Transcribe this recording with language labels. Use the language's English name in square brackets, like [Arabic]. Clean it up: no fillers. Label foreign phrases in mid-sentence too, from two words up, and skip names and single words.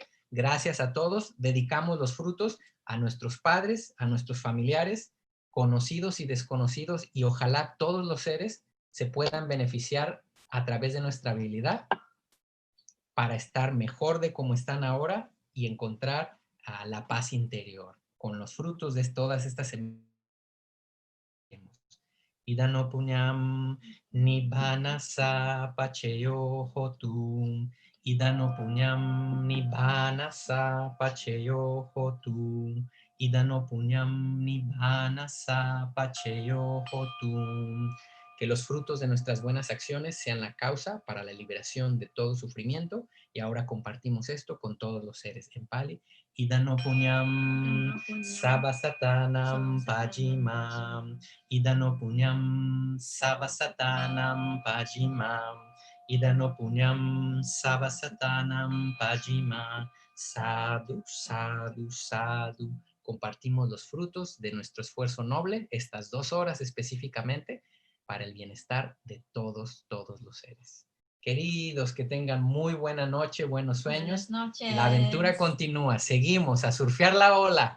[Spanish] Gracias a todos, dedicamos los frutos a nuestros padres, a nuestros familiares, conocidos y desconocidos, y ojalá todos los seres se puedan beneficiar a través de nuestra habilidad para estar mejor de como están ahora y encontrar la paz interior con los frutos de todas estas semillas. [Pali] Idano puñam nibbana sa pacheyo hotu. Idano puñam nibbana sa pacheyo hotu. Idano puñam nibbana sa pacheyo hotu. [Spanish] Que los frutos de nuestras buenas acciones sean la causa para la liberación de todo sufrimiento, y ahora compartimos esto con todos los seres en Pali. [Pali] Idano puñam sabasatanam pajimam. Idano puñam sabasatanam pajimam. Idano puñam sabasatanam pajima. Sadhu, sadhu, sadhu. [Spanish] Compartimos los frutos de nuestro esfuerzo noble, estas 2 horas específicamente, para el bienestar de todos los seres. Queridos, que tengan muy buena noche, buenos sueños. Buenas noches. La aventura continúa. Seguimos a surfear la ola.